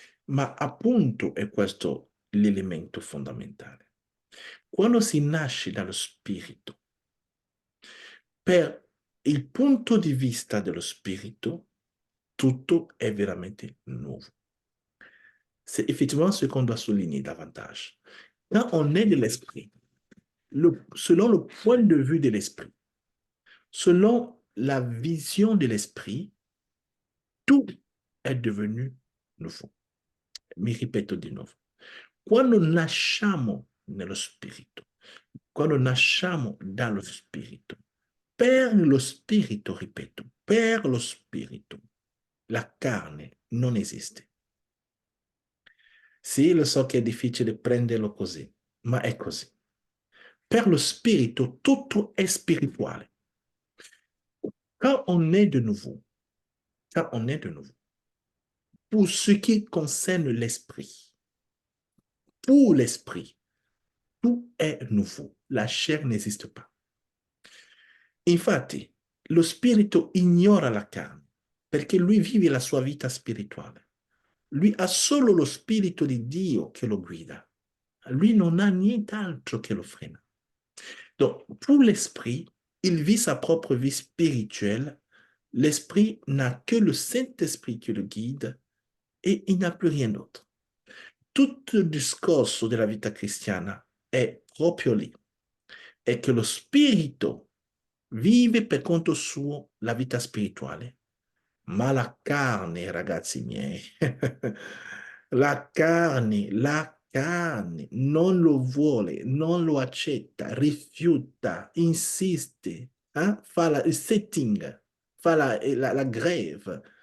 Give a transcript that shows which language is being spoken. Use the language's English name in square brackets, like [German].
[Italian] Ma appunto è questo l'elemento fondamentale. Quando si nasce dallo spirito, per il punto di vista dello spirito, tutto è veramente nuovo. [French] C'est effectivement ce qu'on doit souligner davantage. Quand on est de l'esprit, selon le point de vue de l'esprit, selon la vision de l'esprit, tout è devenu nuovo. [Italian] Mi ripeto di nuovo. Quando nasciamo nello spirito, quando nasciamo dallo spirito, per lo spirito, ripeto, per lo spirito, la carne non esiste. Sì, lo so che è difficile prenderlo così, ma è così. Per lo spirito tutto è spirituale. [French] Quand on est de nouveau, quand on est de nouveau, pour ce qui concerne l'esprit, pour l'esprit, tout è nouveau. La chair n'esiste pas. [Italian] Infatti, lo spirito ignora la carne, perché lui vive la sua vita spirituale. Lui ha solo lo spirito di Dio che lo guida. Lui non ha nient'altro che lo frena. [French] Donc, pour l'esprit, il vit sa propre vie spirituelle. L'esprit n'a que le Saint-Esprit qui le guide e il n'a plus rien d'autre. [Italian] Tutto il discorso della vita cristiana è proprio lì. È che lo spirito vive per conto suo la vita spirituale, ma la carne, ragazzi miei, la carne non lo vuole, non lo accetta, rifiuta, insiste, fa il setting, fa la grève.